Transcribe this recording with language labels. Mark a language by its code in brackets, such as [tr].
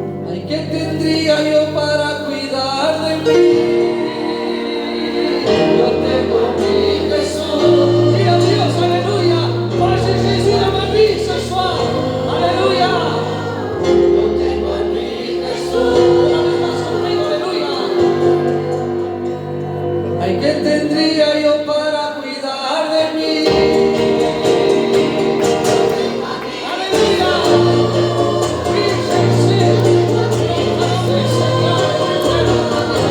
[es] Ay, ¿qué tendría yo para cuidar de mí? Yo tengo a mi Jesús. [fr] Dis à [es] Dios, alléluia. [fr] Moi, j'ai Jésus dans ma vie ce soir. [es] Alléluia. Yo tengo a mi Jesús. Una vez más conmigo, alléluia. Ay, ¿qué tendría yo para cuidar de mí? Aleluya. Mi Jesús. Amén, Señor.